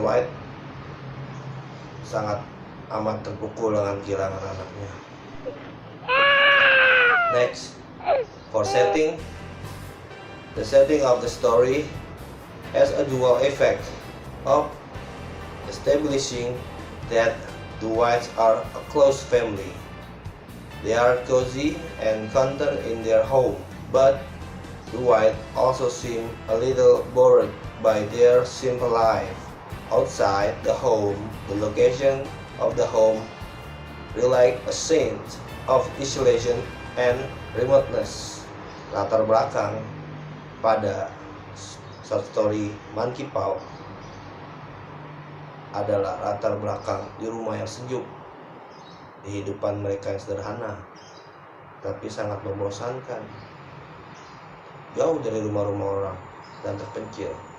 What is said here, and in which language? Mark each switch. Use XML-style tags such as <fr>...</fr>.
<id>White sangat amat terpukul dengan kehilangan anaknya.</id> <en>Next, for setting, the setting of the story has a dual effect of establishing that the Whites are a close family. They are cozy and content in their home, but the Whites also seem a little bored by their simple life. Outside the home, the location of the home relied a sense of isolation and remoteness.</en> <id>Latar belakang pada short story Monkey Paw adalah latar belakang di rumah yang sejuk, kehidupan mereka yang sederhana tapi sangat membosankan, jauh dari rumah-rumah orang dan terpencil.</id>